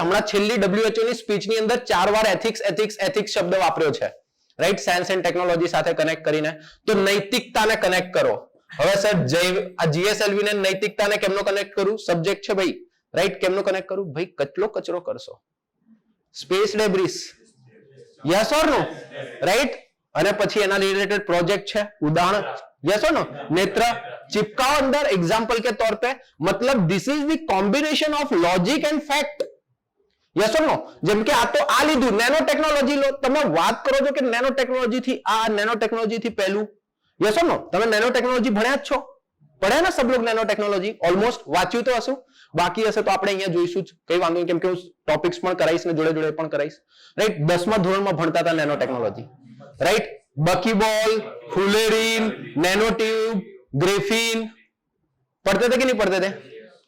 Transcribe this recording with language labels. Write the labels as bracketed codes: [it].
[gu] હમણાં છેલ્લી WHO ની સ્પીચની અંદર 4 વાર એથિક્સ શબ્દ વાપર્યો છે, રાઈટ? સાયન્સ એન્ડ ટેકનોલોજી સાથે કનેક્ટ કરીને. તો નૈતિકતાને કનેક્ટ કરો. હવે સર જૈવ આ જીએસએલવી ને નૈતિકતાને કેમનો કનેક્ટ કરું? સબ્જેક્ટ છે ભાઈ, રાઈટ? કેમનો કનેક્ટ કરું? ભાઈ કેટલો કચરો કરશો? Space debris, yes or no, right? અને પછી એના રિલેટેડ પ્રોજેક્ટ છે, ઉદાહરણ, यस और नो? [hi] नेत्र चिपकाओ अंदर एग्जाम्पल के तौर पे, मतलब [en] this is the combination of logic and fact, [hi] yes और नो? [gu] જેમ કે આ તો આ લીધું નેનો ટેકનોલોજી લો, તમે વાત કરો છો કે નેનો ટેકનોલોજી થી આ, નેનો ટેકનોલોજી થી પહેલું, यस और नो? તમે નેનો ટેકનોલોજી ભણ્યા જ છો, પડ્યા ને [hi] સબ લોગ [gu] નેનો ટેકનોલોજી, ઓલમોસ્ટ વાંચ્યું તો હશે, બાકી હશે તો આપણે અહીંયા જોઈશું જ, કઈ વાંધો નહીં, કેમ કે હું ટોપિક્સ પણ કરાઈશ ને જોડે જોડે પણ કરાઈશ, રાઈટ? 10મા ધોરણમાં ભણતા હતા nano technology, right? [hi] बकीबॉल, fullerene, nanotube, Graafian पढ़ते थे कि नहीं पढ़ते थे?